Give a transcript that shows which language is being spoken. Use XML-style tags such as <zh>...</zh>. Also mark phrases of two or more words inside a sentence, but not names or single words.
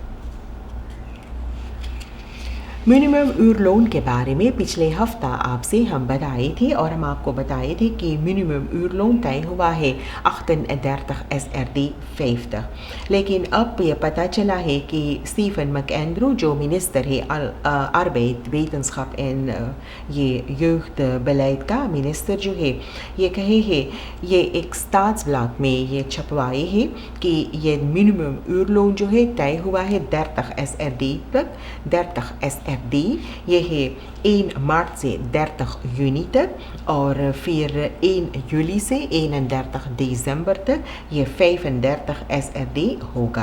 <nl>minimum uurloon</nl> <hi>के बारे में पिछले हफ्ता आपसे हम बताए थे और हम आपको बताए थे कि</hi> <nl>minimum uurloon</nl> <hi>तय हुआ है 38 SRD 50। लेकिन अब ये पता चला है कि स्टीफन मैकेंड्रू जो मिनिस्टर है</hi> <nl>arbeid, wetenschap en</nl> <hi>ये jeugdbeleid का मिनिस्टर जो है, ये कहे है, ये एक स्टाट्सब्लाद में ये छपवाए है कि ये</hi> <nl>minimum uurloon</nl> <hi>जो है तय हुआ है 30 SRD तक। 30 SRD ये है 1 मार्च से 30 जून तक और फिर 1 जुलाई से 31 दिसंबर तक ये 35 SRD होगा।</hi>